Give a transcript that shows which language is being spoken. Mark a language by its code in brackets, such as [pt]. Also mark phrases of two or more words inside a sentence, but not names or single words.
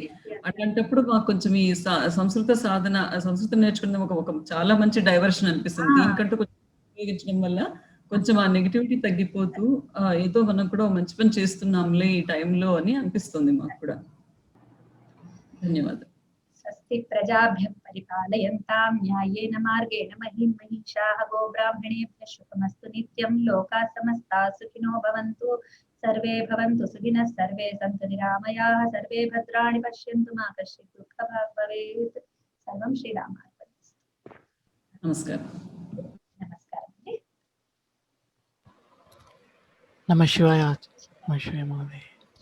[te] అట్లాంటప్పుడు మాకు కొంచెం ఈ సంస్కృతం నేర్చుకున్న ఒక చాలా మంచి డైవర్షన్ అనిపిస్తుంది. దీనికంటూ కొంచెం ఉపయోగించడం వల్ల కొంచెం ఆ నెగటివిటీ తగ్గిపోతూ ఏదో మనం కూడా మంచి పని చేస్తున్నాంలే ఈ టైంలో అని అనిపిస్తుంది మాకు కూడా. ధన్యవాదాలు. [sa] స్వస్తి ప్రజాభ్యః పరిపాలయంతాం న్యాయేన మార్గేణ మహిం మహిషాః గోబ్రాహ్మణేభ్యः శుభమస్తు నిత్యం లోకాः సమస్తాः సుఖినో భవంతు సర్వే భవంతు సుఖినः సర్వే సంతు నిరామయాः సర్వే భద్రాణి పశ్యంతు మా కశ్చిత్ దుఃఖభాగ్ భవేత్. సర్వం శ్రీరామార్పణమస్తు. [te] నమస్కారం. నమస్కారం అండి. [sa] నమ శివాయ. నమ శివాయ మహోదయ.